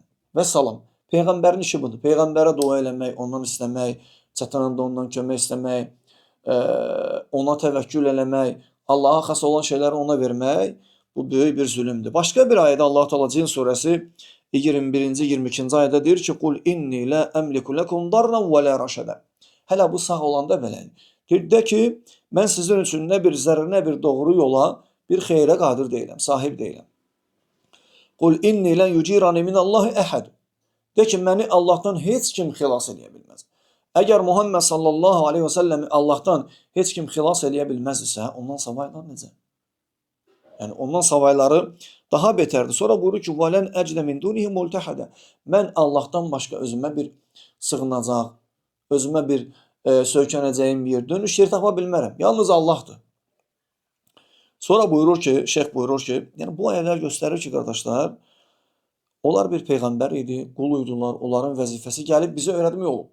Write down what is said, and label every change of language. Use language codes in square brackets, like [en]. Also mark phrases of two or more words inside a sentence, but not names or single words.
[az] Və salam. Peyğəmbərin işi budur. Peyğəmbərə dua eləmək, ondan istəmək, çətinəndə ondan kömək istəmək, ona təvəkkül eləmək, Allaha xas olan şeyləri ona vermək, bu böyük bir zülümdür. Başqa bir ayədə Allah Teala Cin surəsi 21-ci 22-ci ayədə deyir ki, [ar] "قل إني لا أملك لكم ضرا ولا رشدا." [az] Hələ bu sağ olanda belə. Deyir də ki, mən sizin üçün nə bir zərər, nə bir doğru yola, bir xeyrə qadir deyiləm, sahib deyiləm. [ar] قل إني لن يجيرني من الله أحد. [az] De ki, məni Allahdan heç kim xilas eləyə bilməz. Əgər Muhammed [ar] صلى الله عليه وسلم [az] Allahdan heç kim xilas eləyə bilməz isə, ondan savaylar necə? Yəni, ondan savayları daha betərdir. Sonra buyurur ki, [ar] وَلَنْ أَجْدَ مِنْ دُونِهِ مُلْتَحَدًا. [az] Mən Allahdan başqa özümə bir sığınacaq, özümə bir söykənəcəyim yer, dönüş yer tapa bilmərəm. Yalnız Allahdır. Sonra buyurur ki, şeyx buyurur ki, yəni bu ayələr göstərir ki, qardaşlar, onlar bir peyğəmbər idi, qul idilər, onların vəzifəsi gəlib bizə öyrətmək olub.